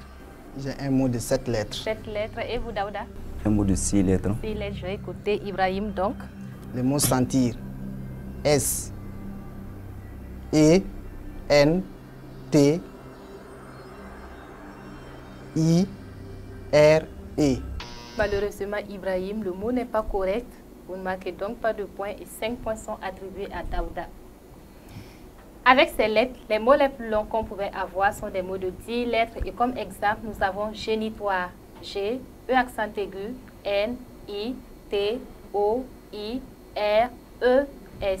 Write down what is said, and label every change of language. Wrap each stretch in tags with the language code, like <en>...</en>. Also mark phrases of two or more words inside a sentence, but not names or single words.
<fr>J'ai un mot de 7 lettres. 7 lettres. Et vous, Daouda? Un mot de 6 lettres. 6 lettres. Je vais écouter Ibrahim donc. Le mot sentir. S. E. N. T. I. R. E. Malheureusement, Ibrahim, le mot n'est pas correct. Vous ne marquez donc pas de points et 5 points sont attribués à Daouda. Avec ces lettres, les mots les plus longs qu'on pouvait avoir sont des mots de 10 lettres. Et comme exemple, nous avons génitoire. G, E accent aigu, N, I, T, O, I, R, E, S.</fr>